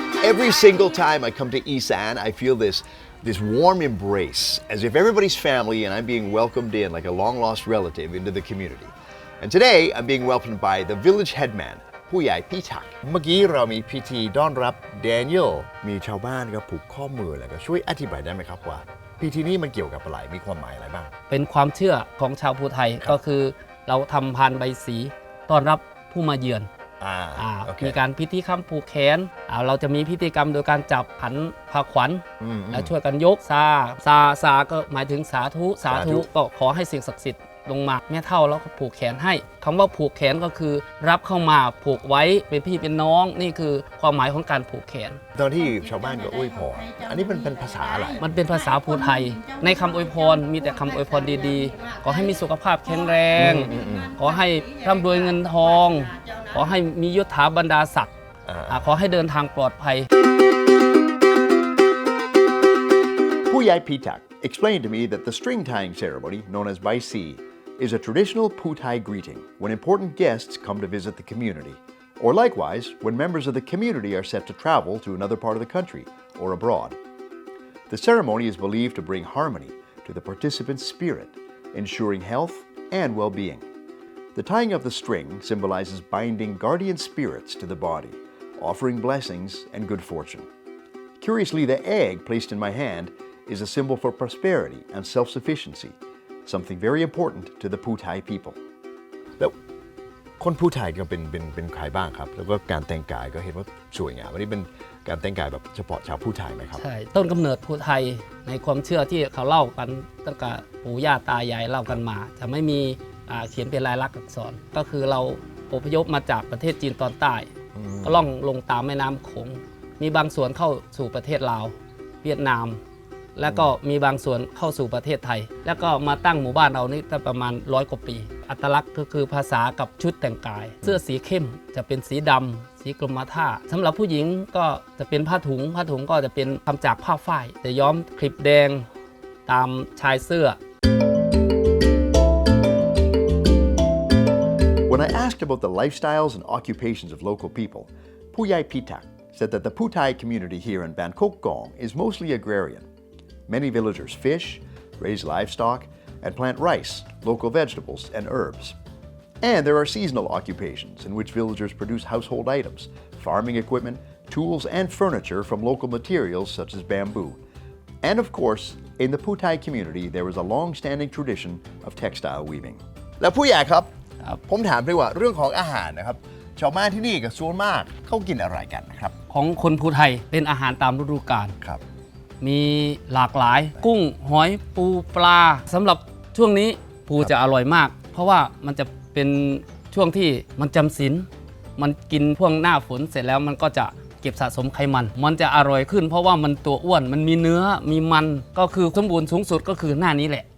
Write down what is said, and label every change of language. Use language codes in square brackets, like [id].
[en] Every single time I come to Isan, I feel this warm embrace, as if everybody's family and I'm being welcomed in like a long-lost relative into the community. And today, I'm being welcomed by the village headman, [th] ผู้ใหญ่พี่ถัก เมื่อกี้เรามีพิธีต้อนรับแดเนียลมีชาวบ้านก็ผูกข้อมือแล้วก็ช่วยอธิบายได้ไหมครับว่าพิธีนี้มันเกี่ยวกับอะไรมีความหมายอะไรบ้าง เป็นความเชื่อของชาวภูไทยก็คือเราทำพานใบสีต้อนรับผู้มาเยือนมีการพิธีคำผูกแขนเราจะมีพิธีกรรมโดยการจับขันพาขวัญแล้วช่วยกันยกซาก็หมายถึงสาธุก็ขอให้สิ่งศักดิ์สิทธิ์ลงมาแม่เฒ่าแล้วก็ผูกแขนให้คำว่าผูกแขนก็คือรับเข้ามาผูกไว้เป็นพี่เป็นน้องนี่คือความหมายของการผูกแขน ตอนที่ชาวบ้านก็อวยพรอันนี้เป็นภาษาอะไร มันเป็นภาษาภูไทยในคำอวยพรมีแต่คำอวยพรดีๆขอให้มีสุขภาพแข็งแรงขอให้ร่ำรวยเงินทองขอให้มียศถาบรรดาศักดิ์ขอให้เดินทางปลอดภัย ผู้ใหญ่พีทัก [en] explained to me that the string tying ceremony, known as Bai Si, is a traditional Phu Tai greeting when important guests come to visit the community, or likewise when members of the community are set to travel to another part of the country or abroad. The ceremony is believed to bring harmony to the participants' spirit, ensuring health and well-being. The tying of the string symbolizes binding guardian spirits to the body, offering blessings and good fortune. Curiously, the egg placed in my hand is a symbol for prosperity and self-sufficiency, something very important to the Phu Tai people. [th] แล้วคนพูไทยก็เป็นใครบ้างครับแล้วก็การแต่งกายก็เห็นว่าสวยงามวันนี้เป็นการแต่งกายแบบเฉพาะชาวพูไทยไหมครับ ใช่ต้นกำเนิดภูไทยในความเชื่อที่เขาเล่ากันตั้งแต่ปู่ย่าตายายเล่ากันมาจะไม่มีเขียนเป็นลายลักษณ์อักษรก็คือเราอพยพมาจากประเทศจีนตอนใต้ก็ล่องลงตามแม่น้ำโขงมีบางส่วนเข้าสู่ประเทศลาวเวียดนาม แล้วก็มีบางส่วนเข้าสู่ประเทศไทยแล้วก็มาตั้งหมู่บ้านเรานี่ประมาณ100 กว่าปีอัตลักษณ์ก็คือภาษากับชุดแต่งกายเสื้อสีเข้มจะเป็นสีดำสีกรมท่าสำหรับผู้หญิงก็จะเป็นผ้าถุงก็จะเป็นทำจากผ้าฝ้ายจะย้อมคลิปแดงตามชายเสื้อ [en] When I asked about the lifestyles and occupations of local people, Puyai Pitak said that the Phu Tai community here in Bangkok Gong is mostly agrarian. Many villagers fish, raise livestock, and plant rice, local vegetables, and herbs. And there are seasonal occupations in which villagers produce household items, farming equipment, tools, and furniture from local materials such as bamboo. And of course, in the Phu Tai community, there is a long-standing tradition of textile weaving. [th] แล้วผู้ใหญ่ครับผมถามด้วยว่าเรื่องของอาหารนะครับชาวบ้านที่นี่กับส่วนมากเขากินอะไรกันนะครับ ของคนภูไทยเป็นอาหารตามฤดูกาล ครับ มีหลากหลายกุ้งหอยปูปลาสำหรับช่วงนี้ปูจะอร่อยมากเพราะว่ามันจะเป็นช่วงที่มันจำศีลมันกินพวกหน้าฝนเสร็จแล้วมันก็จะเก็บสะสมไขมันจะอร่อยขึ้นเพราะว่ามันตัวอ้วนมันมีเนื้อมีมันก็คือสมบูรณ์สูงสุดก็คือหน้านี้แหละ